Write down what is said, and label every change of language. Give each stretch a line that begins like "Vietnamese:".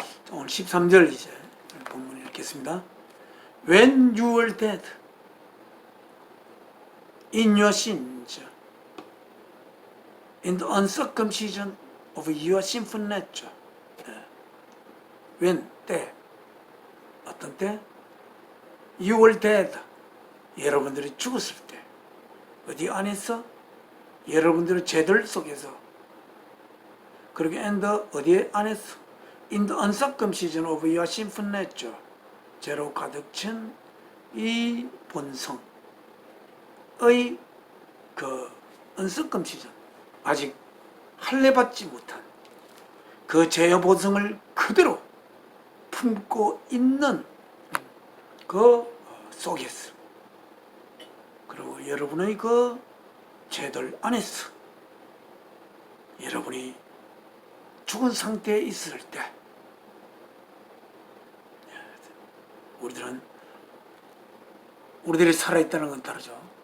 Korean: 오늘 13절 이제 본문 읽겠습니다.
English: When you were dead in your sins, in the uncircumcision of your sinful nature. When, 때, 어떤 때? You were dead.
Korean: 여러분들이 죽었을 때. 어디 안에서? 여러분들의 죄들 속에서. 그리고 and the, 어디 안에서?
English: In the uncircumcision of your sinful nature.
Korean: 죄로 가득 찬 이 본성의 그 uncircumcision. 아직 할례받지 못한 그 죄의 본성을 그대로 품고 있는 그 속에서, 그리고 여러분의 그 죄들 안에서 여러분이 죽은 상태에 있을 때 우리들이 살아있다는 건 다르죠.